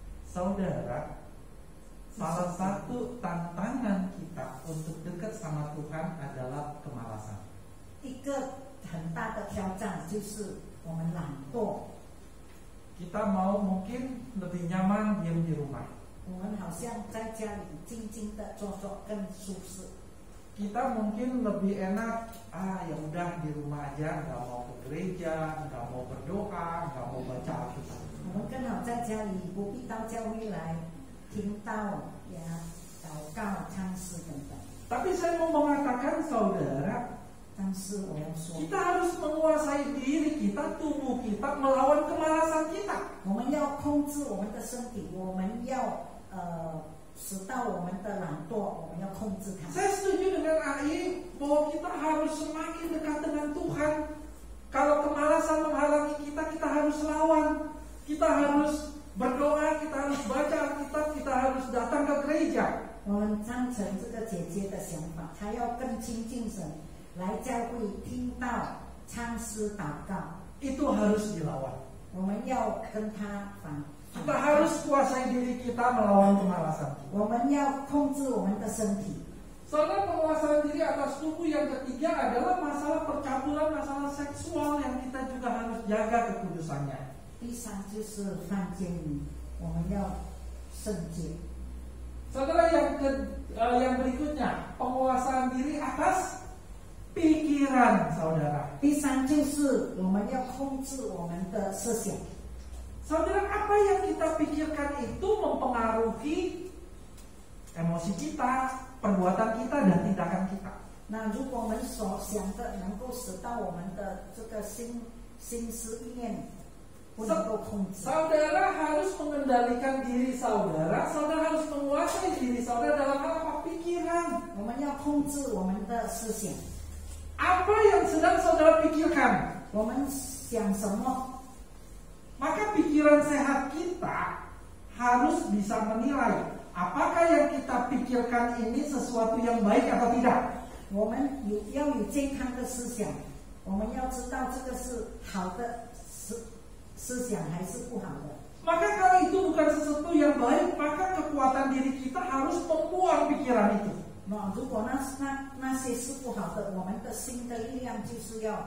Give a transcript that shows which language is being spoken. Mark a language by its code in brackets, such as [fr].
[id] Saudara, salah satu tantangan kita untuk dekat sama Tuhan adalah kemalasan. [zh] 一个很大的挑战就是我们懒惰， [id] Kita mau mungkin lebih nyaman diam di rumah. [zh] 我们好像在家里静静的坐更舒适。 [id] Kita mungkin lebih enak, ya udah di rumah aja, nggak mau ke gereja, nggak mau berdoa, nggak mau baca Alkitab. [zh] 我们更好在家里不必到教会来听到呀、祷告、唱诗等等。 [id] Tapi saya mau mengatakan saudara, [zh] 但是我要说， [id] kita harus menguasai diri kita, tubuh kita, melawan kemalasan kita. [zh] 我们要控制我们的身体，我们要使到我们的懒惰，我们要控制它。 [id] Saya setuju dengan AI bahwa kita harus semakin dekat dengan Tuhan. Kalau kemalasan menghalangi kita, kita harus lawan. Kita harus berdoa, kita harus baca Alkitab, kita harus datang ke gereja. [zh] 我们赞成这个姐姐的想法，她要更亲近神，来教会听到唱诗祷告。 [id] Itu harus dilawan. [zh] 我们要跟她反 [id] Kita harus kuasai diri kita melawan kemalasan. [zh] 我们要控制我们的身体。 [id] Saudara, penguasaan diri atas tubuh yang ketiga adalah masalah percabulan, masalah seksual yang kita juga harus jaga kekudusannya. [zh] 第三就是犯奸淫，我们要圣洁。 [id] Saudara, yang berikutnya, penguasaan diri atas pikiran saudara. [zh] 第三就是我们要控制我们的思想。 [id] Saudara, apa yang kita pikirkan itu mempengaruhi emosi kita, perbuatan kita, dan tindakan kita. [zh] 那如果我们所想的能够使到我们的这个心思意念不能够控制， [id] Saudara harus mengendalikan diri saudara. Saudara harus menguasai diri saudara dalam hal apa? Pikiran. [zh] 我们要控制我们的思想。 [id] Apa yang sedang saudara pikirkan? [zh] 我们想什么？ [id] Maka pikiran sehat kita harus bisa menilai apakah yang kita pikirkan ini sesuatu yang baik atau tidak. [zh] 我们要有健康的思想，我们要知道这个是好的思想还是不好的。 [id] Maka kalau itu bukan sesuatu yang baik, maka kekuatan diri kita harus membuang pikiran itu. [zh] 那如果那些是不好的，我们的心的力量就是要